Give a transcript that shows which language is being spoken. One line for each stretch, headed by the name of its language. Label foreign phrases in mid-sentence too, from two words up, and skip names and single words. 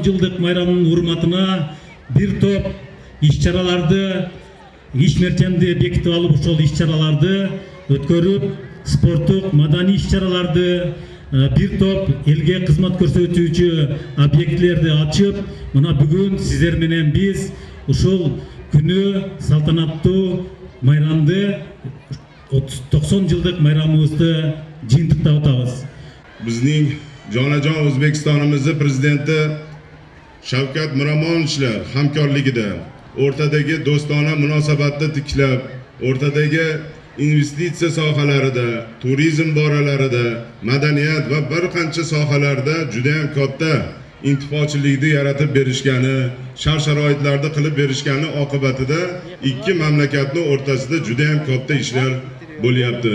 Kyrgyz: жылдык майрамынын урматына бир топ иш-чараларды иш-мерчемди бекитип алып, ошол иш-чараларды өткөрүп, спорттук, маданий иш-чараларды, бир топ элге кызмат көрсөтүүчү объектилерди ачып, мына бүгүн сиздер менен биз ушул күнү салтанаттуу майрамды 90 жылдык майрамыбызды жыйынтыктап атабыз.
Uzbek: Bizning jonajon O'zbekistonimizning prezidenti Shavkat Miromonovichlar hamkorligida o'rtadagi do'stona munosabatni tiklab, o'rtadagi investitsiya sohalarida, turizm boralarida, madaniyat va bir qancha sohalarda juda ham katta intifochilikni yaratib berishgani, shart-sharoitlarda qilib berishgani oqibatida ikki mamlakatning o'rtasida juda ham katta ishlar bo'lyapti.